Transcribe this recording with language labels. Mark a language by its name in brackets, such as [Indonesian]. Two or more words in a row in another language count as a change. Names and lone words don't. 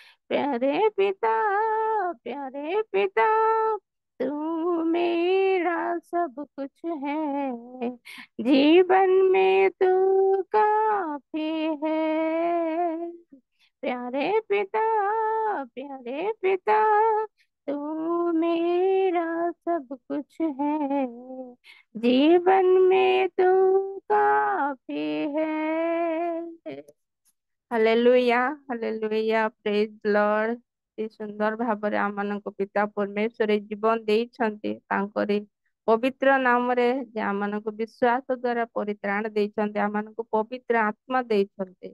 [Hindi] प्यारे पिता, प्यारे पिता, तू मेरा सब कुछ है, जीवन में तू काफी है। प्यारे पिता, प्यारे पिता, तू मेरा सब कुछ है, जीवन में तू काफी है। [Odia] ହାଲେଲୁୟା, ହାଲେଲୁୟା, [English] praise Lord. [Odia] ଅତି ସୁନ୍ଦର ଭାବରେ ଆମମାନଙ୍କୁ ପିତା ପରମେଶ୍ୱର ଜୀବନ ଦେଇଛନ୍ତି, ତାଙ୍କରି ପବିତ୍ର ନାମରେ ଯେ ଆମମାନଙ୍କୁ ବିଶ୍ୱାସ ଦ୍ଵାରା ପରିତ୍ରାଣ ଦେଇଛନ୍ତି, ଆମମାନଙ୍କୁ ପବିତ୍ର ଆତ୍ମା ଦେଇଛନ୍ତି।